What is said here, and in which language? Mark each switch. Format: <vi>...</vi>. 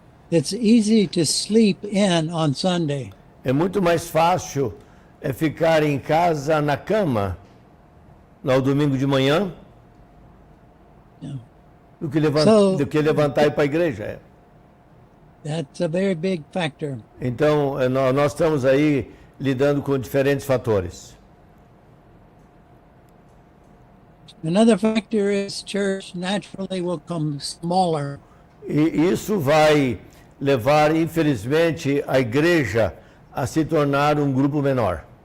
<en>It's easy to sleep in on Sunday.</en> <pt>É muito mais fácil ficar em casa na cama no domingo de manhã</pt> <en>Yeah.</en> <pt>do que, do que levantar e ir para a igreja.</pt> <en>That's a very big factor.</en> <pt>Então, nós estamos aí lidando com diferentes fatores.</pt> <en>Another factor is church naturally will come smaller.</en> <pt>E isso vai levar, infelizmente, a igreja a se tornar um grupo menor.</pt>